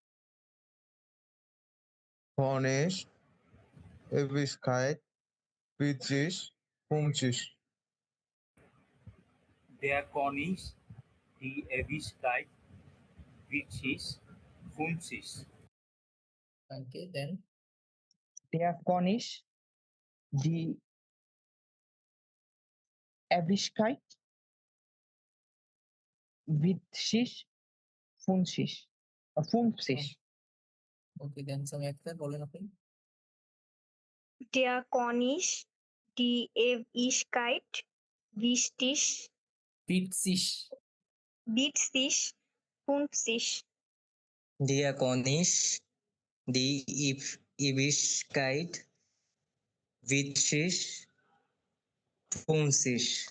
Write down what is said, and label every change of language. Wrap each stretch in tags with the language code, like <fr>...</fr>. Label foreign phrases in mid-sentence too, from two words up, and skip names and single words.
<de>Cornisch, Ewigkeit, Witzig, 50. Der Cornisch, die Ewigkeit, Witzig, 50.</de> <en>okay then</en> <de>der Cornisch die Ewigkeit witzig 50</de> <en>okay then</en> <bn>সামি একটা বলেন আপনি</bn> <de>der Cornisch die Ewigkeit wichtig ভিটসিস witzig 50 Der Cornish, die Ewigkeit, Witzig, Funzig.</de>